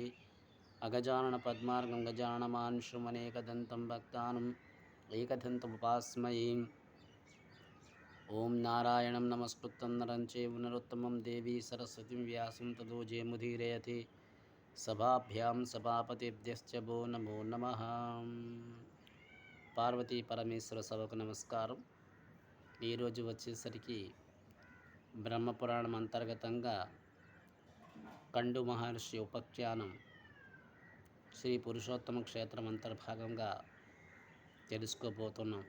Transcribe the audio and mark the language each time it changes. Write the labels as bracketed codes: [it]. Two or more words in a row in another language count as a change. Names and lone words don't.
[sa] अगजाननपद्मार्गं गजाननमानुषमनेकदन्तं भक्तानाम् एकदन्तमुपास्महे। ॐ नारायणं नमस्कृतं नरं चैव नरोत्तमं देवी सरस्वतीं व्यासं ततो जयमुदीरयते। सभाभ्यां सभापतिभ्यश्च वो नमो नमः। [te] పార్వతీ పరమేశ్వర సభకు నమస్కారం. ఈరోజు వచ్చేసరికి బ్రహ్మపురాణం అంతర్గతంగా కండు మహర్షి ఉపఖ్యానం శ్రీ పురుషోత్తమ క్షేత్రం అంతర్భాగంగా తెలుసుకోబోతున్నాం.